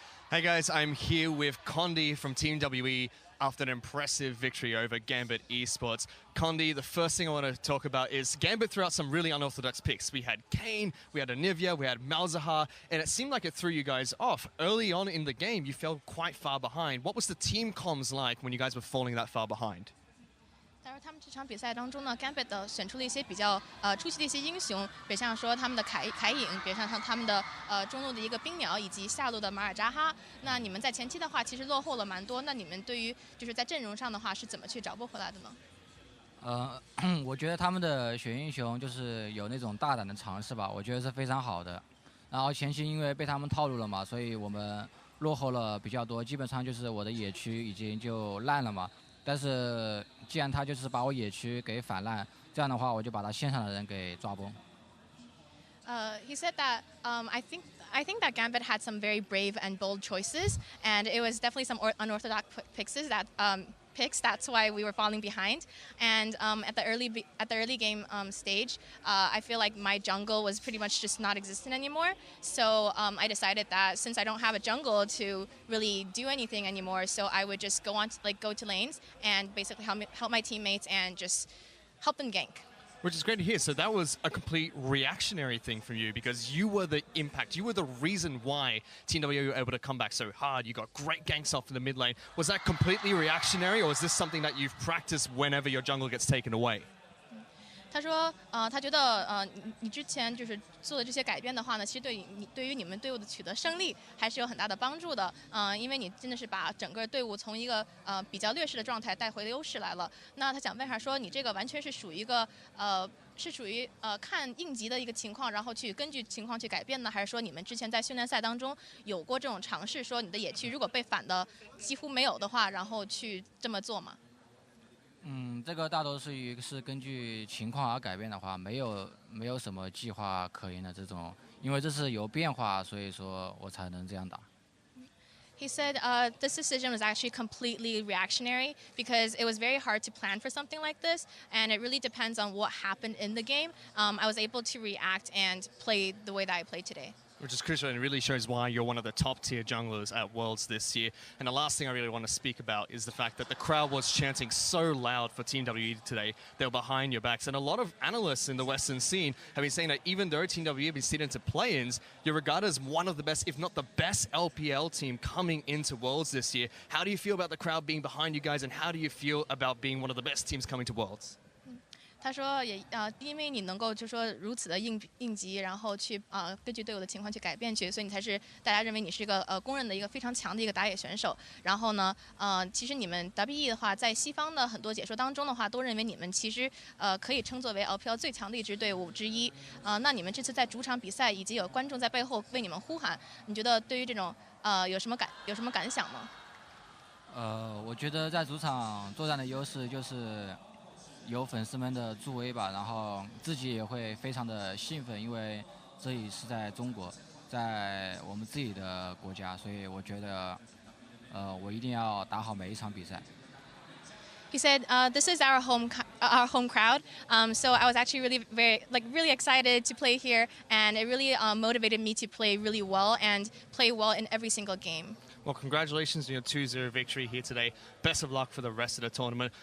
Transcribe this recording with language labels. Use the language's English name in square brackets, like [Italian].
[English] Hey guys, I'm here with Condi from Team WE after an impressive victory over Gambit Esports. Condi, the first thing I want to talk about is Gambit threw out some really unorthodox picks. We had Kane, we had Anivia, we had Malzahar, and it seemed like it threw you guys off. Early on in the game, you fell quite far behind. What was the team comms like when you guys were falling that far behind? [Chinese] 但是他们这场比赛当中呢 ，Gambit 选出了一些比较出奇的一些英雄，比如像说他们的凯隐，比如像他们的中路的一个冰鸟，以及下路的马尔扎哈。那你们在前期的话，其实落后了蛮多。那你们对于就是在阵容上的话，是怎么去找补回来的呢？我觉得他们的选英雄就是有那种大胆的尝试吧，我觉得是非常好的。然后前期因为被他们套路了嘛，所以我们落后了比较多，基本上就是我的野区已经就烂了嘛。但是既然他就是把我野区给反烂，这样的话我就把他线上的人给抓崩。 [English] He said that I think that Gambit had some very brave and bold choices, and it was definitely some unorthodox picks. That's why we were falling behind. And at the early game stage, I feel like my jungle was pretty much just not existent anymore. So I decided that since I don't have a jungle to really do anything anymore, so I would just go to lanes and basically help my teammates and just help them gank. Which is great to hear. So that was a complete reactionary thing from you because you were the impact. You were the reason why Team W were able to come back so hard. You got great ganks off in the mid lane. Was that completely reactionary, or is this something that you've practiced whenever your jungle gets taken away? [Chinese] 他说，他觉得，你之前就是做的这些改变的话呢，其实对于你们队伍的取得胜利还是有很大的帮助的。因为你真的是把整个队伍从一个比较劣势的状态带回了优势来了。那他想问下说，你这个完全是属于一个是属于看应急的一个情况，然后去根据情况去改变呢，还是说你们之前在训练赛当中有过这种尝试，说你的野区如果被反的几乎没有的话，然后去这么做吗？这个大多是根据情况而改变的话，没有什么计划可言的这种，因为这是有变化，所以说我才能这样打。 [English] He said this decision was actually completely reactionary because it was very hard to plan for something like this, and it really depends on what happened in the game. I was able to react and play the way that I played today. Which is crucial and really shows why you're one of the top tier junglers at Worlds this year. And the last thing I really want to speak about is the fact that the crowd was chanting so loud for Team WE today. They were behind your backs. And a lot of analysts in the Western scene have been saying that even though Team WE have been sitting into play-ins, you're regarded as one of the best, if not the best LPL team coming into Worlds this year. How do you feel about the crowd being behind you guys, and how do you feel about being one of the best teams coming to Worlds? [Chinese] 他说因为你能够就说如此的应急，然后去根据队伍的情况去改变去，所以你才是大家认为你是一个公认的一个非常强的一个打野选手。然后呢，其实你们 WE 的话，在西方的很多解说当中的话，都认为你们其实可以称作为 LPL 最强的一支队伍之一。那你们这次在主场比赛，以及有观众在背后为你们呼喊，你觉得对于这种有什么感想吗？我觉得在主场作战的优势就是有粉丝们的助威吧，然后自己也会非常的兴奋，因为这里是在中国，在我们自己的国家，所以我觉得我一定要打好每一场比赛。 [English] He said, "This is our home crowd, so I was actually really excited to play here, and it really motivated me to play really well and play well in every single game." Well, congratulations on your 2-0 victory here today. Best of luck for the rest of the tournament.